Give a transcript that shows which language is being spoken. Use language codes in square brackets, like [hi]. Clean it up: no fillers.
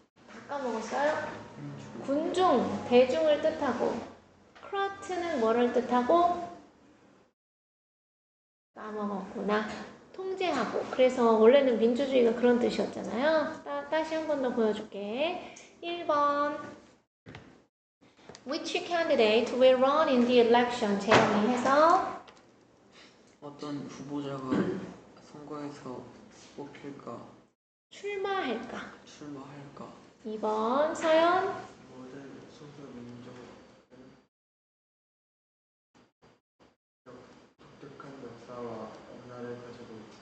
[ko] 다 까먹었어요? 군중, 대중을 뜻하고. crowd는 뭐를 뜻하고? 까먹었구나. 통제하고. 그래서 원래는 민주주의가 그런 뜻이었잖아요. 다시 한 번 더 보여줄게. 1번. [en] Which candidate will run in the election? [ko] 재영이 해서 어떤 후보자가 선거에서 뽑힐까? 출마할까? 2번 서연. 모든 소수민족은 독특한 역사와 문화를 가지고 있다.